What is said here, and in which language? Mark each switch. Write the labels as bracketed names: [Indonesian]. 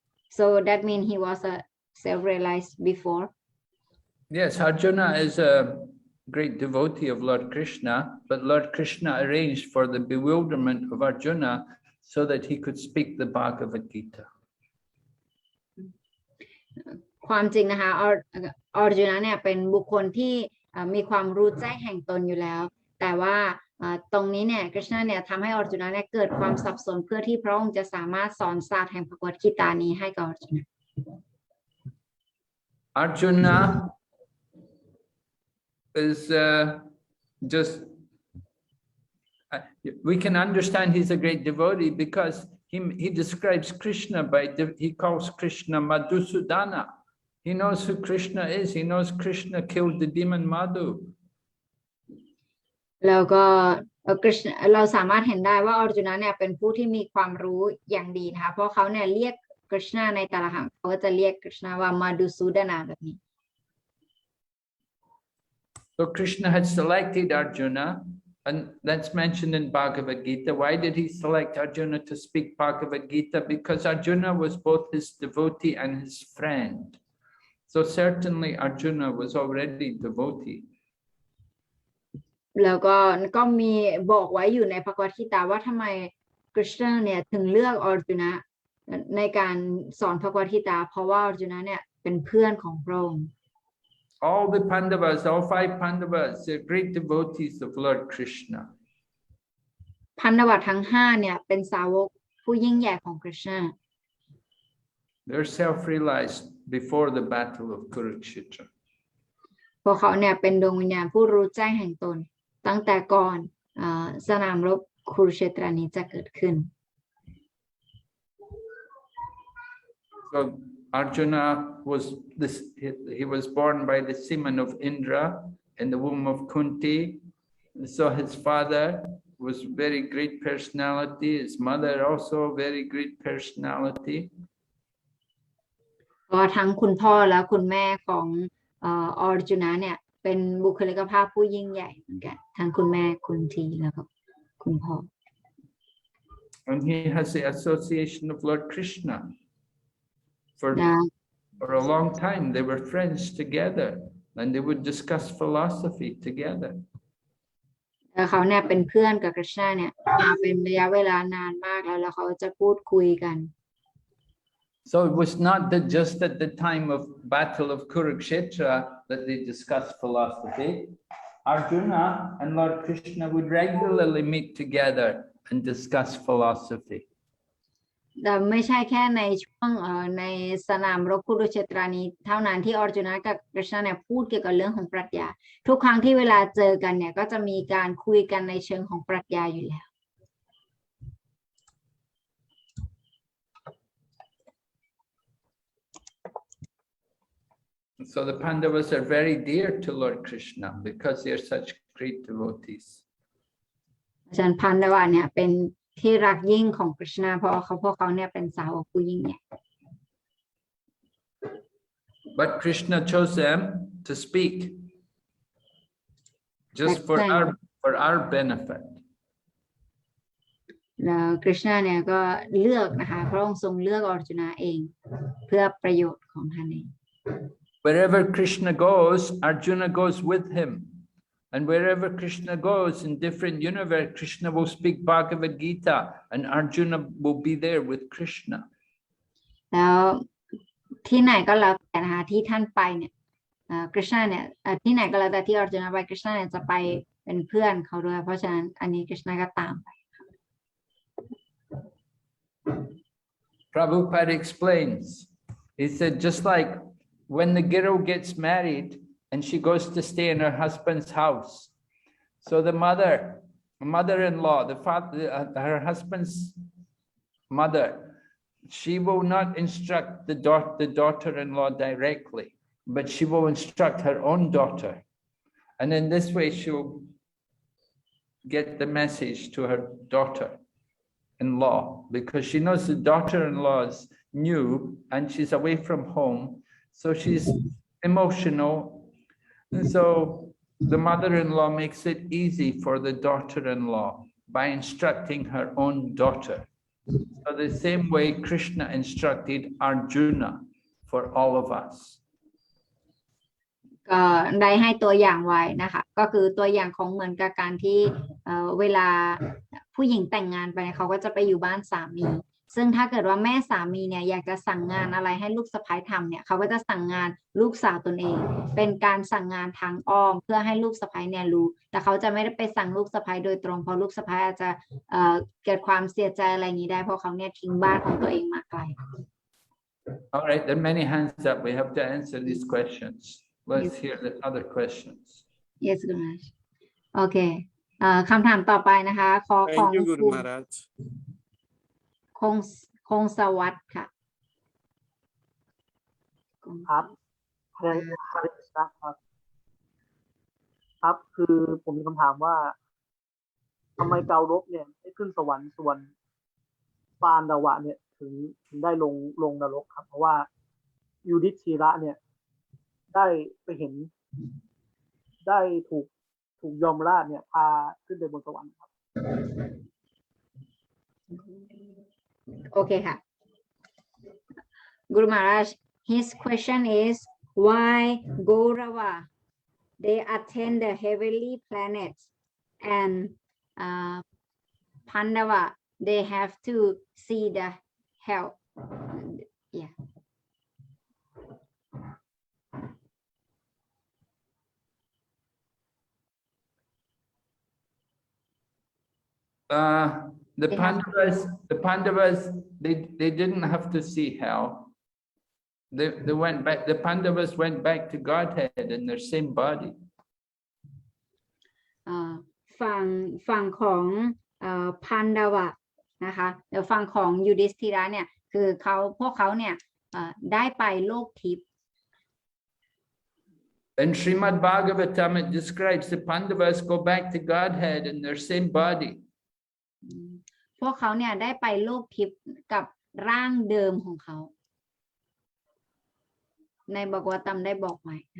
[English] So that means he was a self-realized before. Yes, Arjuna is a great devotee of Lord Krishna, but Lord Krishna arranged for the bewilderment of Arjuna so that he could speak the Bhagavad Gita. [Thai] ความจริงนะคะออร์จุนะเนี่ยเป็นบุคคลที่มีความรู้แจ้งแห่งตนอยู่แล้วแต่ว่าตรงนี้เนี่ยกฤษณะเนี่ยทำให้ออร์จุนะเนี่ยเกิดความสับสนเพื่อที่พระองค์จะสามารถสอนศาสตร์แห่งภควคีตานี้ให้กับออร์จุนะ [English] Arjuna is just we can understand he's a great devotee because he describes Krishna he calls Krishna Madhusudana. He knows who Krishna is. He knows Krishna killed the demon Madhu. [Thai] แล้วก็กฤษณะเราสามารถเห็นได้ว่าออร์จุนะเนี่ยเป็นผู้ที่มีความรู้อย่างดีนะคะเพราะเขาเนี่ยเรียกกฤษณะในแต่ละครั้งเขาก็จะเรียกกฤษณะว่ามาดุสูดนาแบบนี้ [English] So Krishna had selected Arjuna, and that's mentioned in Bhagavad Gita. Why did he select Arjuna to speak Bhagavad Gita? Because Arjuna was both his devotee and his friend. So certainly Arjuna was already devotee. [Thai] แล้วก็มีบอกไว้อยู่ในภควคีตาว่าทำไมกฤษณะเนี่ยถึงเลือกออร์จุนะในการสอนภควคีตาเพราะว่าออร์จุนะเนี่ยเป็นเพื่อนของพระองค์ [English] All the Pandavas, all 5 Pandavas, they're great devotees of Lord Krishna. [Thai] พันธวัตรทั้ง5เนี่ยเป็นสาวกผู้ยิ่งใหญ่ของกฤษณะ [English] They're self-realized before the battle of Kurukshetra. [Thai] พวกเขาเนี่ยเป็นดวงวิญญาณผู้รู้แจ้งแห่งตนตั้งแต่ก่อนสนามรบคุรุเชตรานี้จะเกิดขึ้น [English] So Arjuna was he was born by the semen of Indra in the womb of Kunti. So his father was very great personality. His mother also very great personality. [Thai] เพราะทั้งคุณพ่อและคุณแม่ของออร์จุนะเนี่ยเป็นบุคลิกภาพผู้ยิ่งใหญ่เหมือนกันทั้งคุณแม่คุณทีแล้วก็คุณพ่อ [English] And he has the association of Lord Krishna. For a long time, they were friends together, and they would discuss philosophy together. [Thai] เขาเนี่ยเป็นเพื่อนกับกฤษณะเนี่ยมาเป็นระยะเวลานานมากแล้วเขาจะพูดคุยกัน [English] So it was not that just at the time of Battle of Kurukshetra that they discussed philosophy. Arjuna and Lord Krishna would regularly meet together and discuss philosophy. [Thai] แต่ไม่ใช่แค่ในช่วงในสนามรบคุรุเชตรานี้เท่านั้นที่อร์จุนกับกฤษณะเนี่ยพูดเกี่ยวกับเรื่องของปรัชญาทุกครั้งที่เวลาเจอกันเนี่ยก็จะมีการคุยกันในเชิงของปรัชญาอยู่แล้ว [English] So the Pandavas are very dear to Lord Krishna because they are such great devotees. [Thai] ฉะนั้นพันดวะเนี่ยเป็นที่รักยิ่งของกฤษณะเพราะพวกเขาเนี่ยเป็นสาวกผู้ยิ่งใหญ่ [English] But Krishna chose them to speak just for our benefit. [Thai] แล้วกฤษณะเนี่ยก็เลือกนะคะพระองค์ทรงเลือกอร์จุนเองเพื่อประโยชน์ของท่านเอง [English] Wherever Krishna goes, Arjuna goes with him. And wherever Krishna goes in different universe, Krishna will speak Bhagavad Gita and Arjuna will be there with Krishna. [Thai] แล้วที่ไหนก็แล้วแต่นะคะที่ท่านไปเนี่ยกฤษณะเนี่ยที่ไหนก็แล้วแต่ที่อร์จุนไปกฤษณะเนี่ยจะไปเป็นเพื่อนเขาด้วยเพราะฉะนั้นอันนี้กฤษณะก็ตามไป [English] Prabhupada explains, he said, just like when the girl gets married and she goes to stay in her husband's house. So the mother-in-law, the father, her husband's mother, she will not instruct the daughter-in-law directly, but she will instruct her own daughter. And in this way, she'll get the message to her daughter-in-law because she knows the daughter-in-law is new and she's away from home. So she's emotional. And so the mother-in-law makes it easy for the daughter-in-law by instructing her own daughter. So the same way Krishna instructed Arjuna for all of us. [Thai] ก็ได้ให้ตัวอย่างไว้นะคะก็คือตัวอย่างของเหมือนกับการที่เวลาผู้หญิงแต่งงานไปเขาก็จะไปอยู่บ้านสามีซึ่งถ้าเกิดว่าแม่สามีเนี่ยอยากจะสั่งงานอะไรให้ลูกสะใภ้ทำเนี่ยเขาก็จะสั่งงานลูกสาวตนเองเป็นการสั่งงานทางอ้อมเพื่อให้ลูกสะใภ้เนี่ยรู้แต่เขาจะไม่ได้ไปสั่งลูกสะใภ้โดยตรงเพราะลูกสะใภ้อาจจะเกิดความเสียใจอะไรอย่างนี้ได้เพราะเขาเนี่ยทิ้งบ้านของตัวเองมาไกล [English] All right, there are many hands up. We have to answer these questions. Let's hear the other questions. Yes, Guru Maharaj. [Thai] โอเคคำถามต่อไปนะคะขอของ [English] Thank you, [Thai] คุ [English] Guru [Thai] ณ [English] Maharaj. [Thai] คงสวัสดิ์ค่ะ ครับเรียนครับครับคือผมมีคำถามว่าทำไมเการบเนี่ยได้ขึ้นสวรรค์ส่วนปานดาวะเนี่ยถึงได้ลงนรกครับเพราะว่ายูดิธีระเนี่ยได้ไปเห็นได้ถูกยมราชเนี่ยพาขึ้นไปบนสวรรค์ครับ โอเคค่ะ [English] Guru Maharaj his question is why Gaurava they attend the heavenly planets and Pandava they have to see the hell yeah The Pandavas, they didn't have to see hell. They went back. The Pandavas went back to Godhead in their same body. [Thai] ฝั่งของพันดาวะนะคะเดี๋ยวฝั่งของยูดิสธิระเนี่ยคือพวกเขาเนี่ยได้ไปโลกทิพย์ [English] In Srimad Bhagavatam, it describes the Pandavas go back to Godhead in their same body. [Thai] พวกเขาเนี่ยได้ไปโลกทิพย์กับร่างเดิมของเขาในบกวตัมได้บอกไว้